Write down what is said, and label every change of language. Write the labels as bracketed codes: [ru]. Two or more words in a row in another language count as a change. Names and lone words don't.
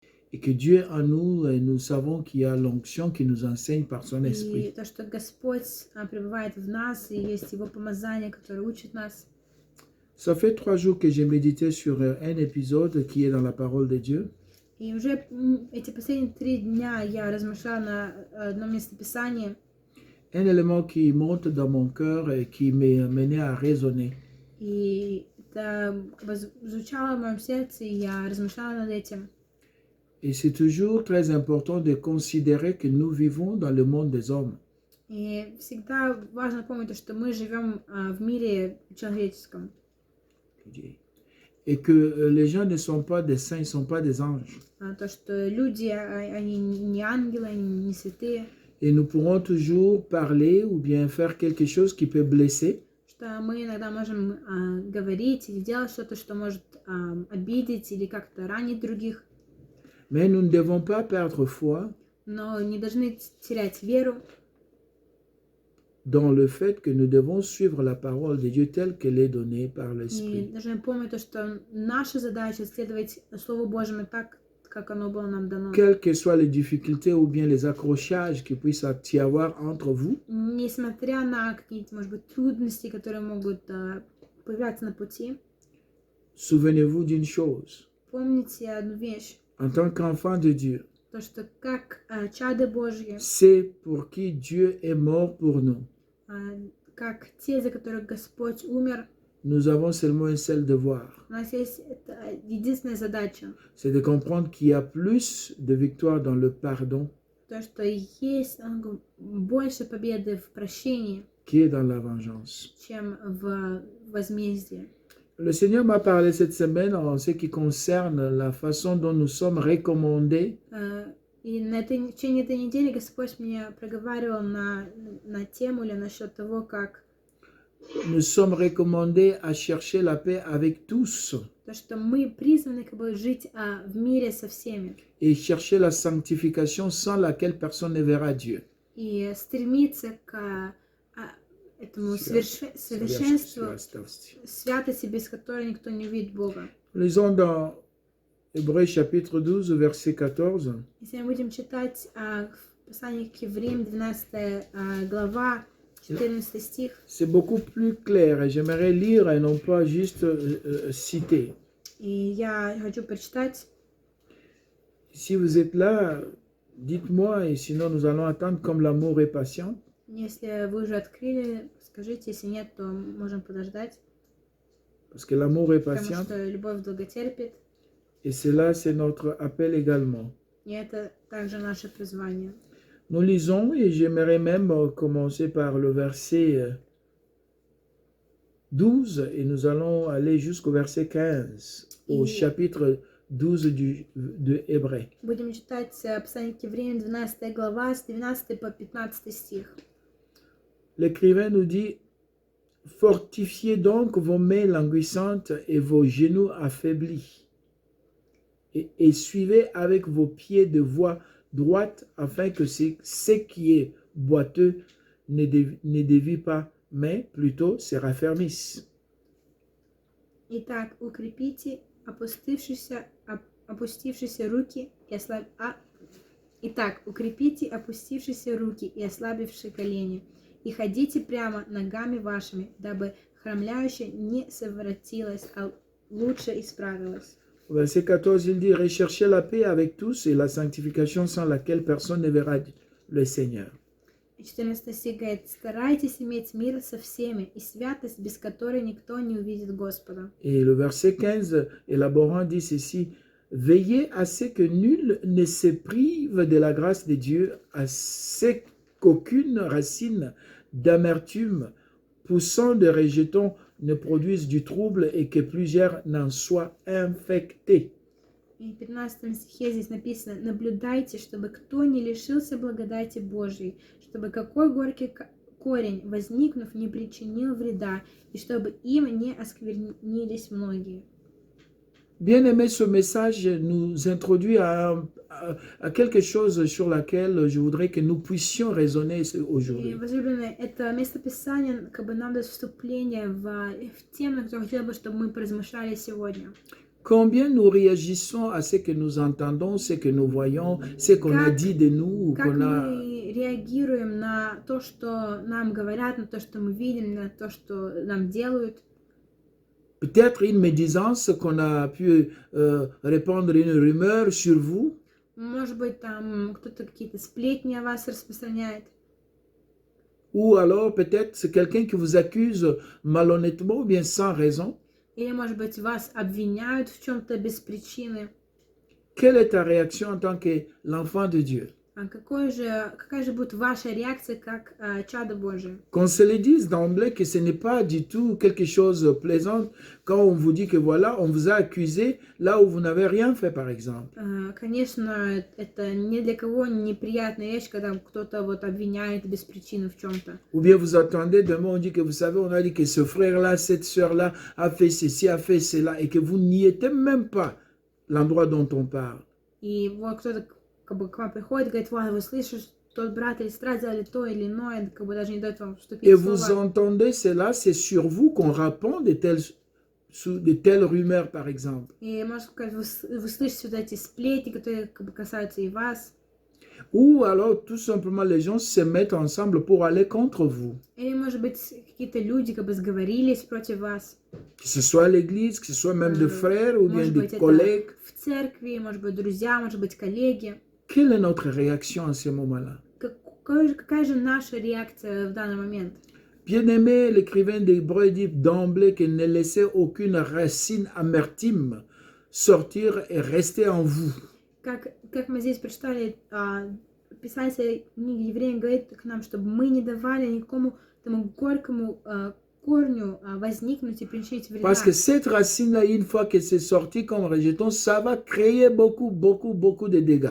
[fr] et que Dieu est en nous et nous savons qu'il y a l'onction qui nous enseigne par son [ru] И [fr] esprit. [ru] то, что Господь пребывает в нас, и есть Его помазание, которое учит нас. [fr] Ça fait 3 jours que j'ai médité sur un épisode qui est dans la parole de Dieu. [ru] И уже эти последние 3 дня я размышляла на одном местописании. [fr] Un élément qui monte dans mon cœur et qui m'a mené à raisonner. [ru] И это звучало в моем сердце, и я размышляла над этим. [fr] Et c'est toujours très important de considérer que nous vivons dans le monde des hommes. [ru] И всегда важно помнить, что мы живем в мире человеческом. [fr] Et que les gens ne sont pas des saints, ils ne sont pas des anges. [ru] То, что люди, они не ангелы, они не святые. [fr] Et nous pourrons toujours parler ou bien faire quelque chose qui peut blesser. [ru] Что мы иногда можем говорить или делать что-то, что может обидеть или как-то ранить других. [fr] Mais nous ne devons pas perdre foi [ru] Но не должны терять веру [fr] dans le fait que nous devons suivre la parole de Dieu telle qu'elle est donnée par [ru] и [fr] l'Esprit. [ru] должны помнить то, что наша задача следовать Слову Божьему так, как оно было нам дано. [fr] Quelles que soient les difficultés ou bien les accrochages qui puissent y avoir entre vous, [ru] Несмотря на какие-то, может быть, трудности, которые могут появляться на пути, [fr] souvenez-vous d'une chose. [ru] помните одну вещь. [fr] En tant qu'enfant de Dieu, [ru] То, что как чады Божьи, [fr] c'est pour qui Dieu est mort pour nous. [ru] как те, за которых Господь умер, [fr] Nous avons seulement un seul devoir. [ru] у нас есть единственная задача. [fr] C'est de comprendre qu'il y a plus de victoire dans le pardon [ru] То, что есть больше победы в прощении, [fr] qui est dans la vengeance. [ru] чем в возмездии. [fr] Le Seigneur m'a parlé cette semaine en ce qui concerne la façon dont nous sommes recommandés [ru] И в течение этой недели Господь мне проговаривал на тему или насчет того, как [fr] nous sommes recommandés à chercher la paix avec tous [ru] то, что мы призваны как бы жить в мире со всеми [fr] et chercher la sanctification sans laquelle personne ne verra Dieu. [ru] и стремиться к этому совершенству, святости, без которой никто не увидит Бога. [fr] Lisons dans Hébreux chapitre 12, verset 14. [ru] Если мы будем читать в послании к Евреям, 12 глава, 14 стих. [fr] C'est beaucoup plus clair et j'aimerais lire et non pas juste citer. [ru] И я хочу прочитать. [fr] Si vous êtes là, dites-moi et sinon nous allons attendre comme l'amour est patient. [ru] Если вы уже открыли, скажите, если нет, то можем подождать. [fr] Parce que l'amour est patient. [ru] Потому что любовь долготерпит. [fr] Et cela, c'est notre appel également. [ru] И это также наше призвание. [fr] Nous lisons et j'aimerais même commencer par le verset 12 et nous allons aller jusqu'au verset 15, au chapitre 12 de Hébreux. [ru] Будем читать послание к Евреям, 12 глава, с 12 по 15 стих. [fr] L'écrivain nous dit: fortifiez donc vos mains languissantes et vos genoux affaiblis, et suivez avec vos pieds de voie droite, afin que ce qui est boiteux ne dévie pas, mais plutôt se raffermisse. [ru] Итак, укрепите опустившиеся руки и ослабившие колени, и ходите прямо ногами вашими, дабы хромляющее не совратилось, а лучше исправилось. [fr] Verset 14, il dit: recherchez la paix avec tous et la sanctification sans laquelle personne ne verra le Seigneur. [ru] 14 стих говорит: старайтесь иметь мир со всеми и святость, без которой никто не увидит Господа. [fr] Et le verset 15, élaborant, dit ceci: veillez à ce que nul ne se prive de la grâce de Dieu, à ce qu'aucune racine d'amertume poussant de rejetons ne produise du trouble et que plusieurs n'en soient infectés. [ru] И в 15 стихе здесь написано: наблюдайте, чтобы кто не лишился благодати Божьей, чтобы какой горький корень, возникнув, не причинил вреда, и чтобы им не осквернились многие. [fr] Bien aimé, ce message nous introduit à quelque chose sur laquelle je voudrais que nous puissions raisonner aujourd'hui. [ru] Возлюбленные, это местописание как бы нам дает вступление в тему, на которую хотела бы, чтобы мы поразмышляли сегодня. [fr] Combien nous réagissons à ce que nous entendons, ce que nous voyons, ce qu'on a [ru] Как- [fr] dit de nous, ou [ru] Как [fr] qu'on a... [ru] мы реагируем на то, что нам говорят, на то, что мы видим, на то, что нам делают. [fr] Peut-être une médisance qu'on a pu répandre une rumeur sur vous, [ru] Может быть, там кто-то какие-то сплетни о вас распространяет. [fr] ou alors peut-être c'est quelqu'un qui vous accuse malhonnêtement ou bien sans raison. [ru] Или, может быть, вас обвиняют в чем-то без причины. [fr] Quelle est ta réaction en tant que l'enfant de Dieu? [ru] Какая же будет ваша реакция как чадо Божие? [fr] Qu'on se le dise d'emblée que ce n'est pas du tout quelque chose de plaisant quand on vous dit que voilà, on vous a accusé là où vous n'avez rien fait, par exemple. [ru] Конечно, это ни для кого неприятная вещь, когда кто-то вот обвиняет без причины в чем-то. [fr] Ou bien vous attendez demain, on dit que vous savez, on a dit que ce frère-là, cette sœur-là a fait ceci, a fait cela, et que vous n'y étiez même pas l'endroit dont on parle. [ru] И вот кто-то как бы к вам приходит и говорит: вот, вы слышите, тот брат или сестра сделали то или иное, как бы даже не дает вам вступить [fr] Et [ru] в [fr] vous [ru] слово. [fr] entendez cela, c'est sur vous qu'on répand de telles rumeurs, par exemple. [ru] И, может сказать, вы слышите вот эти сплетни, которые как бы касаются и вас. [fr] Ou alors, tout simplement, les gens se mettent ensemble pour aller contre vous. [ru] Или, может быть, какие-то люди как бы сговорились против вас. [fr] Que ce soit à l'église, que ce soit même des frères ou bien [ru] Может [fr] des [ru] быть, [fr] collègues. [ru] это в церкви, может быть, друзья, может быть, коллеги. [fr] Quelle est notre réaction à ce moment-là? [ru] Какая же наша реакция в данный момент? [fr] Bien-aimé, l'écrivain d'Hébreux dit d'emblée qu'il ne laissait aucune racine amertume sortir et rester en vous. [ru] Как мы здесь прочитали, писатель книги Евреям говорит к нам, чтобы мы не давали никакому тому горькому корню возникнуть и причинить вреда. [fr] Parce que cette racine-là, une fois que c'est sorti comme rejeton, ça va créer beaucoup de dégâts.